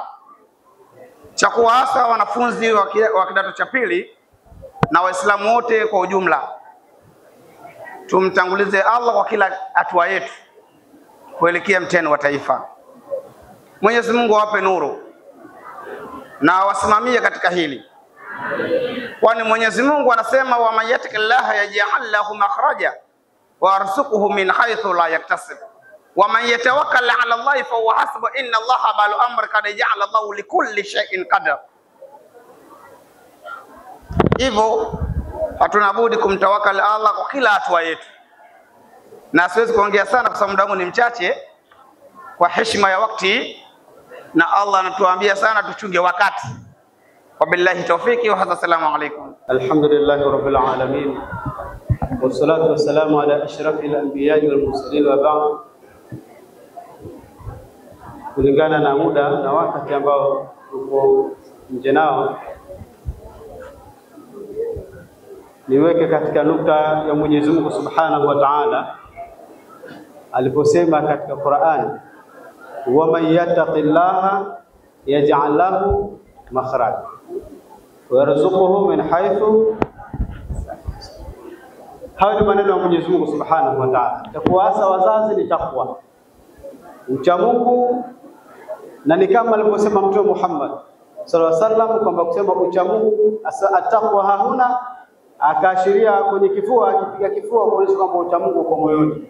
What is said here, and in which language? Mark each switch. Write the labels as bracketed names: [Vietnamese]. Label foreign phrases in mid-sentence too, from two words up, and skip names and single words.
[Swahili] Cha kuwaasa wanafunzi wa kidato cha pili na Waislamu wote kwa ujumla, tumtangulize Allah kwa kila hatua yetu kuelekea mtihani wa taifa. Mwenyezi Mungu awape nuru na wasimamie katika hili, kwani Mwenyezi Mungu anasema [Arabic] ومن يتق الله يجعل له مخرجا ويرزقه من حيث لا يحتسب ومن يتوكل على الله فهو حسبه إن الله بالغ أمره قد جعل الله لكل شيء قدرا. [Swahili] Hivyo hatuna budi kumtawakal Allah kwa kila hatua yetu, na siwezi kuongea sana kwa sababu muda wangu ni mchache kwa heshima ya wakati, na Allah anatuambia sana tuchunge wakati. [Arabic] وبالله التوفيق وهذا السلام عليكم. الحمد لله رب العالمين والصلاة والسلام على أشرف الأنبياء والمرسلين وبعد. [Swahili] Kulingana na muda na wakati ambao tuko nje nao, niweke katika nukta ya Mwenyezi Mungu [Arabic] سبحانه وتعالى [Swahili] aliposema katika Qur'an, [Arabic] ومن يتق الله يجعل له مخرجا ويرزقه من حيث. [Swahili] Hayo ni maneno ya Mwenyezi Mungu [Arabic] سبحانه وتعالى. [Swahili] Takuasa wazazi ni takwa, ucha Mungu, na ni kama alivyosema Mtume Muhammad [Arabic] صلى الله عليه وسلم [Swahili] kwamba kusema ucha Mungu [Arabic] التقوى هاهنا, [Swahili] akaashiria kwenye kifua, akipiga kifua kuonyesha kwamba ucha Mungu uko moyoni.